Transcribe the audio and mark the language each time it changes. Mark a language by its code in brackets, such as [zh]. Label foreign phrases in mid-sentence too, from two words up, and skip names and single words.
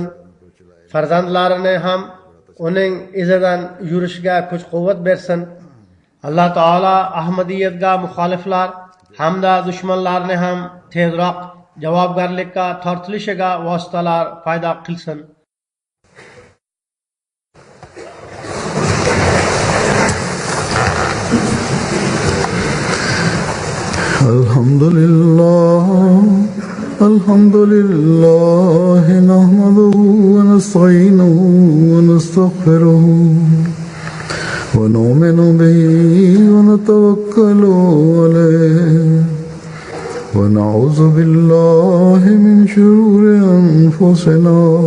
[uz] Farzandlarini ham uning izidan yurishga kuch-quvvat bersin. Alloh taolo Ahmadiyatga muxoliflar hamda dushmanlarni ham tezroq javobgarlikka tortilishiga vositalar paydo qilsin. [ar] الحمد لله نحمده ونستعينه ونستغفره ونؤمن به ونتوكل عليه ونعوذ بالله من شرور أنفسنا